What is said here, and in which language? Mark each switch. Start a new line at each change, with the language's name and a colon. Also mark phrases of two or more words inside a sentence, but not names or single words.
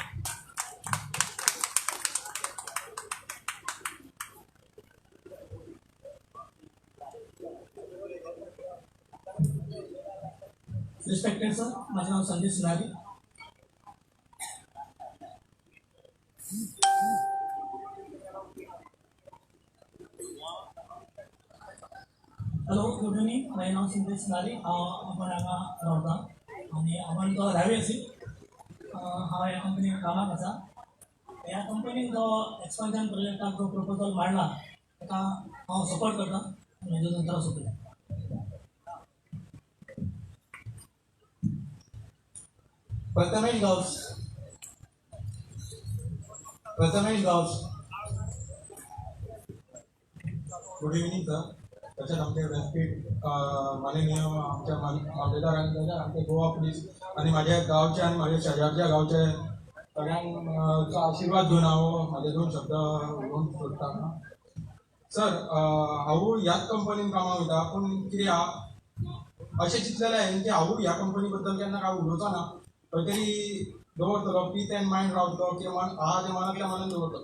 English: Respected sir,
Marathi: माझं नाव संजय सिनारी.
English: Hello, good evening.
Marathi: माझे नाव संजय सिनारी.
Konkani: आपण हांगा रावता आनी आपण तो रहिवासी. हांव ह्या कंपनीन कामाक आसा. ह्या कंपनीन जो एक्सपान्शन प्रोजेक्टाक जो प्रपोजल मांडला ताका हांव सपोर्ट करता. म्हजो नंतर सोपयता. प्रथमेश गावस, प्रथमेश गावस.
English: Good evening sir.
Konkani: तशेंच आमचे रेस्पेक्ट माननीय आमच्या मामलेदारांनी आमचे गोवा पुलीस आणि माझ्या गावचे आणि माझ्या शेजारच्या गावचे सगळ्यांक आशिर्वाद घेवन हांव म्हाजे 2 शब्द उलोवंक सोदतां. सर, हांव ह्याच कंपनीन कामाक वयता, पूण कितें आहा अशें चिंतलेलें हांवें की हांव ह्या कंपनी बद्दल केन्ना काय उलोवचो ना, खंय तरी दवरतलो,
English: peace and mind
Konkani: रावतलो, कितें आहा तें मनांतल्या मनान दवरतलो.